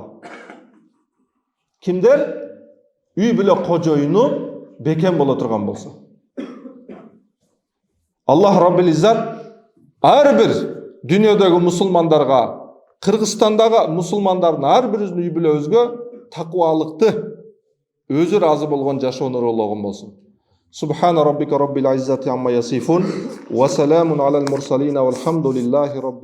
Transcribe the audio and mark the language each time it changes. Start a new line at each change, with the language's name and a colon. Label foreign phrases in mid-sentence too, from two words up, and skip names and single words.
Kyrgyz: Кимдер үй бүлө кожоюну бекем боло турган болсо.
Arabic: الله رب العزة
Kyrgyz: ар бир дүйнөдөгү мусулмандарга, Кыргызстандагы мусулмандардын ар биринин үй бүлөбүзгө таквалыкты, өзү разы болгон жашоону ырлогон болсун.
Arabic: سبحان ربك رب العزة عما يصفون وسلام على المرسلين والحمد لله رب